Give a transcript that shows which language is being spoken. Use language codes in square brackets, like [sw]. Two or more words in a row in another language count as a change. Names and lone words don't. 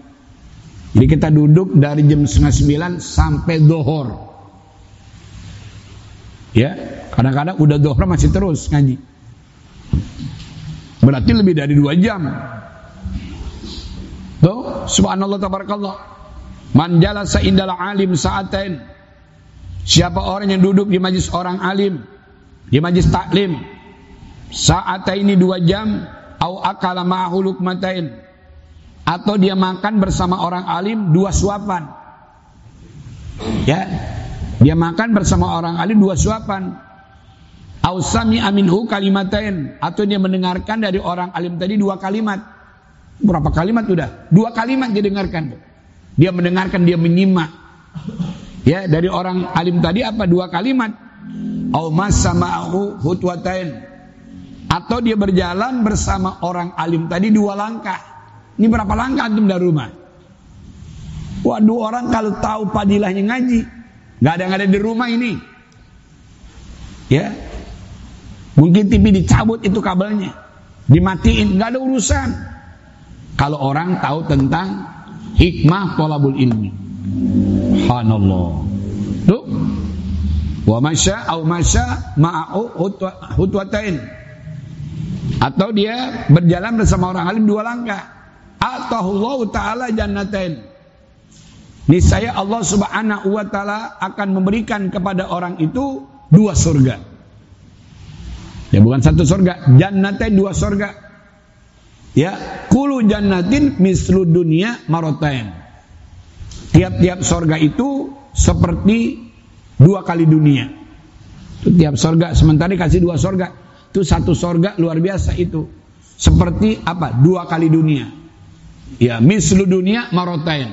[id] Jadi kita duduk dari jam 8:30 sampai zuhur, ya, kadang-kadang udah zuhur masih terus ngaji. Berarti lebih dari 2 jam. Tuh, [ar] سبحان الله تبارك الله. من جلس عند العالم ساعتين. [id] Siapa orang yang duduk di majlis orang alim, di majlis taklim, sa'ataini 2 jam, [ar] أو أكل معه لقمتين, [id] atau dia makan bersama orang alim 2 suapan. Ya, dia makan bersama orang alim 2 suapan. [ar] أو سمع منه كلمتين, [id] atau dia mendengarkan dari orang alim tadi 2 kalimat. Berapa kalimat sudah? 2 kalimat dia dengarkan. Dia mendengarkan, dia menyimak. Ya, dari orang alim tadi apa? 2 kalimat. [ar] أو ماشاه خطوتين, [id] atau dia berjalan bersama orang alim tadi 2 langkah. Ini berapa langkah antum dari rumah? Waduh, orang kalau tahu padilahnya ngaji, nggak ada di rumah ini, ya, mungkin TV dicabut itu kabelnya, dimatiin, nggak ada urusan. Kalau orang tahu tentang hikmah [ar] طلب العلم, [id] subhanallah. [ar] Tuh, ومشى أو مشى معه خطوتين, [id] atau dia berjalan bersama orang alim 2 langkah. [ar] آتاه الله تعالى جنتين, [id] niscaya Allah [ar] سبحانه وتعالى [id] akan memberikan kepada orang itu 2 surga. Ya, bukan 1 surga, jannatain, 2 surga. [ar] Ya, كل جنة مثل الدنيا مرتين. [id] Tiap-tiap surga itu seperti 2 kali dunia. Itu tiap surga, sementara dikasih 2 surga. Itu 1 surga luar biasa itu. Seperti apa? 2 kali dunia. [ar] Ya, مثل الدنيا مرتين.